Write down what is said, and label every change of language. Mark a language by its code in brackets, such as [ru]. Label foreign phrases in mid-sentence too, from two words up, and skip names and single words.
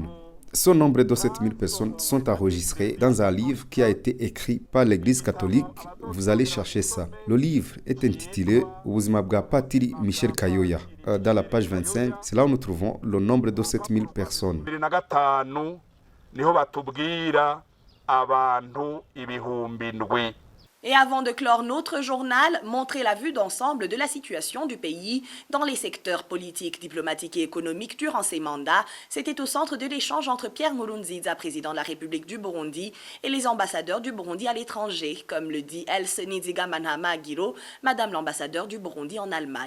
[fr] Ce nombre de 7000 personnes sont enregistrées dans un livre qui a été écrit par l'Église catholique. Vous allez chercher ça. Le livre est intitulé Ubuzima Patiri Michel Kayoya. Dans la page 25, c'est là où nous trouvons le nombre de 7000 personnes. [rn] niho batubwira abantu ibihumbi ndwi. [fr] Et avant de clore notre journal, montrer la vue d'ensemble de la situation du pays dans les secteurs politiques, diplomatiques et économiques durant ses mandats, c'était au centre de l'échange entre Pierre Nkurunziza, président de la République du Burundi, et les ambassadeurs du Burundi à l'étranger, comme le dit Else Nizigamanhama Agiro, Madame l'ambassadeur du Burundi en Allemagne.